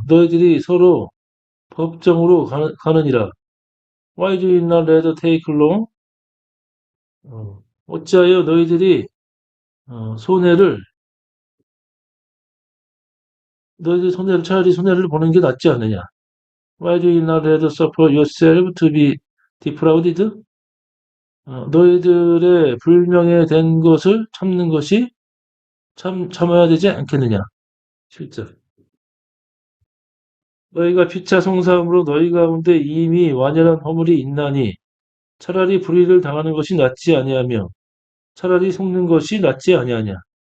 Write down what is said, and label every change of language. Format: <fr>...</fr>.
<ko>너희들이 서로 법정으로 가느니라.</ko> <en>Why do you not rather take long?</en> <ko>어찌하여 너희들이 손해를 차라리 손해를 보는 게 낫지 않느냐?</ko> <en>Why do you not rather suffer yourself to be defrauded?</en> <ko>너희들의 불명예 된 것을 참는 것이 참아야 되지 않겠느냐? 실제 너희가 피차 송사함으로 너희 가운데 이미 완연한 허물이 있나니 차라리 불의를 당하는 것이 낫지 아니하며 차라리 속는 것이 낫지 아니하냐.</ko>